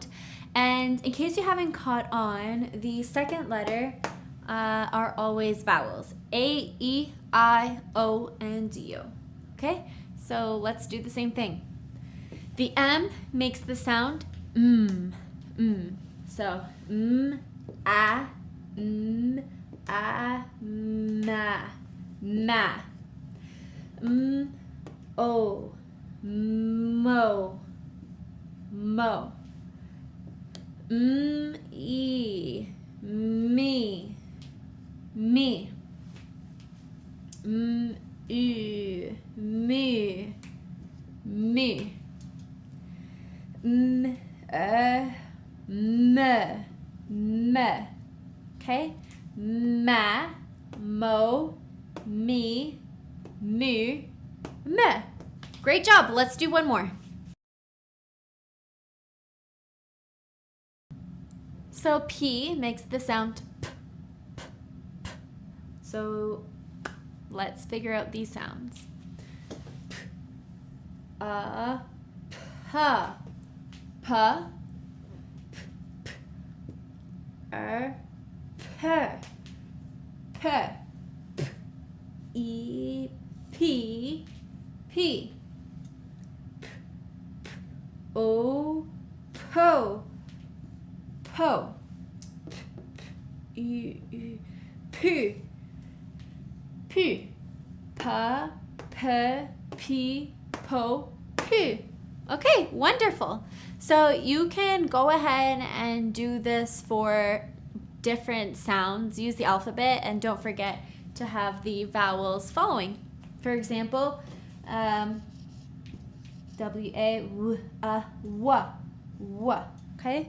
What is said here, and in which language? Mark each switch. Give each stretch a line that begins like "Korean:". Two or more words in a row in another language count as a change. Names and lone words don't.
English: And in case you haven't caught on, the second letter are always vowels. A, E, I, O, and U. Okay, so let's do the same thing. The M makes the sound mm. So a, ma, ma. O, mo, mo. E, me, me. U, me, me. Me. Okay? Ma, mo, me, mu, me. Great job. Let's do one more. So P makes the sound p, p, p. So let's figure out these sounds. P, p, p, p, e, p, p, o, po, po, pu, pu, pa, pe, pi, po, pu. Okay, wonderful. So you can go ahead and do this for different sounds. Use the alphabet and don't forget to have the vowels following. For example, W-A, w, w, okay?